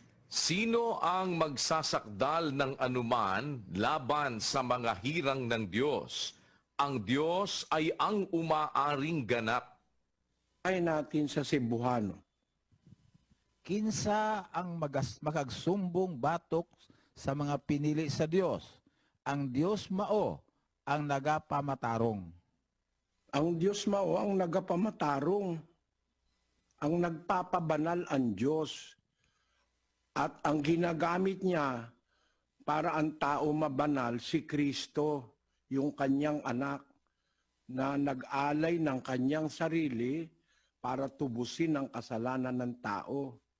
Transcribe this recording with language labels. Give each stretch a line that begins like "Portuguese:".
Filipino: Sino ang magsasakdal ng anuman laban sa mga hirang ng Diyos? Ang Diyos ay ang umaaring ganap. Ay natin sa Cebuano.
Cebuano: Kinsa ang makagsumbong batok sa mga pinili sa Dios. Ang Dios mao ang nagapamatarong. Ang Diyos mao ang nagapamatarong.
Filipino: Ang nagpapabanal ang Diyos. At ang ginagamit niya para ang tao mabanal si Kristo, yung kanyang anak, na nag-alay ng kanyang sarili para tubusin ang kasalanan ng tao.